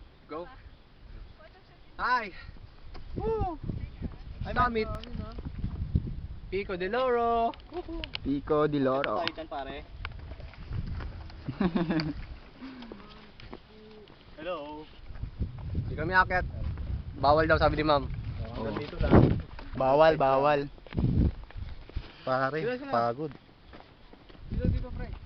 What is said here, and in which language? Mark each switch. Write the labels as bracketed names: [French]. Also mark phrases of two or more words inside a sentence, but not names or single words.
[English] Go. Hi. Woo. [Filipino] Summit. Pico de Loro. Pico di Loro. Tayo dyan, pare. Hello. Hindi kami akit. Bawal daw sabi ni ma'am. Hanggang dito lang. Bawal, bawal. Pare, pagod. Dito, pre.